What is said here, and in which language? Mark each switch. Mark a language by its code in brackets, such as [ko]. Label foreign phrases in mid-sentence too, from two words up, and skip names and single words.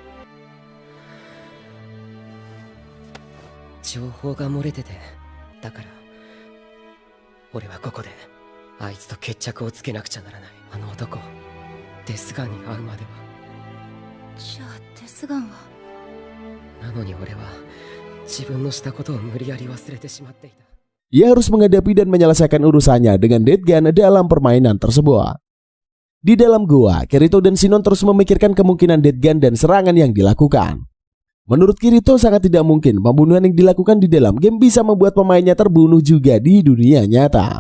[ja] 情報が漏れてて、だから俺はここであいつと決着をつけなくちゃならない。あの男デスガンに会うまでは。じゃあデスガンは。なのに俺は自分のしたことを無理やり忘れてしまっていた。 [id] Ia harus menghadapi dan menyelesaikan urusannya dengan Deadgun dalam permainan tersebut. Di dalam gua, Kirito dan Shinon terus memikirkan kemungkinan Deadgun dan serangan yang dilakukan. Menurut Kirito sangat tidak mungkin pembunuhan yang dilakukan di dalam game bisa membuat pemainnya terbunuh juga di dunia nyata.